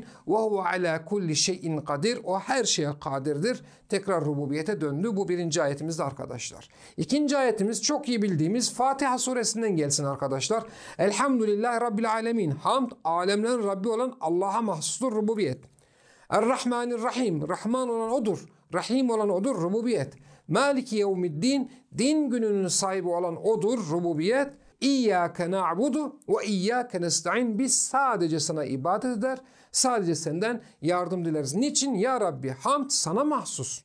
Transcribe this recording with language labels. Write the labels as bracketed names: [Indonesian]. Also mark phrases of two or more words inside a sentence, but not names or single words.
[Arabic] وهو على كل شيء قدير. [Turkish] O her şeye kadirdir. Tekrar rububiyete döndü. Bu birinci ayetimizde arkadaşlar. İkinci ayetimiz çok iyi bildiğimiz Fatiha suresinden gelsin arkadaşlar. [Arabic] الحمد لله رب العالمين. [Turkish] Hamd, alemlerin Rabbi olan Allah'a mahsustur rububiyet. [Arabic] الرحمن الرحيم. [Turkish] Rahman olan odur. Rahim olan odur rububiyet. [Arabic] مالك يوم الدين. [Turkish] Din gününün sahibi olan odur rububiyet. [Arabic] إياك نعبد وإياك نستعين. [Turkish] Biz sadece sana ibadet eder, sadece senden yardım dileriz. Niçin? Ya Rabbi, hamd sana mahsus.